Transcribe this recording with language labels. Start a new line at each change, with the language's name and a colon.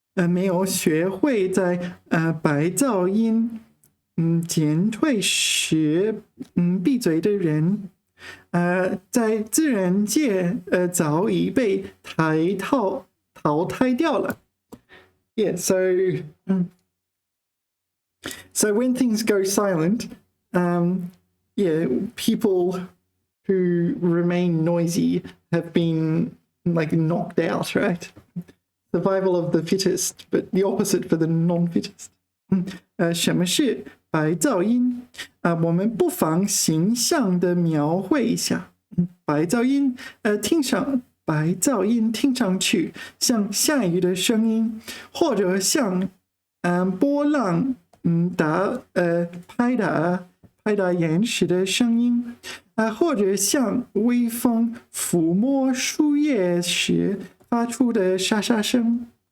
Chinese: 没有学会在白噪音减退时闭嘴的人，在自然界早已被淘汰掉了。
English: Yeah, so when things go silent, yeah, people who remain noisy have been like knocked out, right? Survival of the fittest, but the opposite for the non-fittest.
Chinese: 什么是白噪音？我们不妨形象的描绘一下。白噪音听上去像下雨的声音，或者像波浪拍打岩石的声音，或者像微风抚摸树叶时发出的沙沙声。